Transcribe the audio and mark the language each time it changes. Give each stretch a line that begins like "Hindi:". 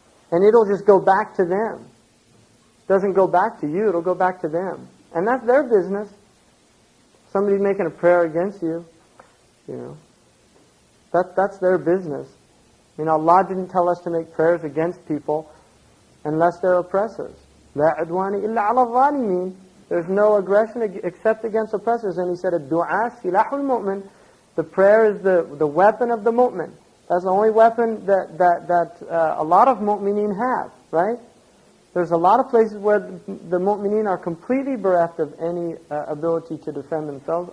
English: And it'll just go back to them. It doesn't go back to you, it'll go back to them. And that's their business. Somebody's making a prayer against you, that's their business. Allah didn't tell us to make prayers against people unless they're oppressors.
Arabic: لا عدوان إلا على الظالمين.
English: There's no aggression except against oppressors. And he said,
Arabic: الدعاء سلاح المؤمن.
English: The prayer is the weapon of the mu'min. That's the only weapon that a lot of mu'mineen have, right? There's a lot of places where the mu'mineen are completely bereft of any ability to defend themselves.